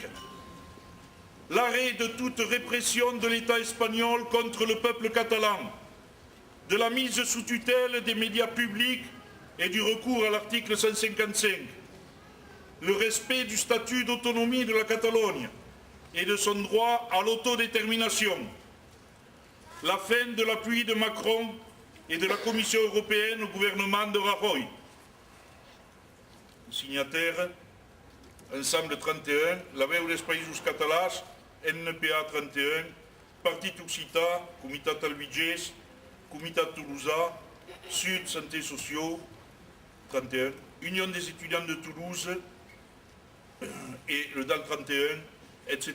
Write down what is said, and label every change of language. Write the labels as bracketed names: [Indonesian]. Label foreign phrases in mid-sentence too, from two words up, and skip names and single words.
[French] L'arrêt de toute répression de l'État espagnol contre le peuple catalan, de la mise sous tutelle des médias publics et du recours à l'article 155, le respect du statut d'autonomie de la Catalogne et de son droit à l'autodétermination, la fin de l'appui de Macron et de la Commission européenne au gouvernement de Rajoy. Signataires, Ensemble 31, la veu dels Països Catalans, NPA 31, Partit Occità, Comitat Albigès, Comitat Toulousà, Sud Santé Sociaux 31, Union des étudiants de Toulouse et le DAL 31, etc.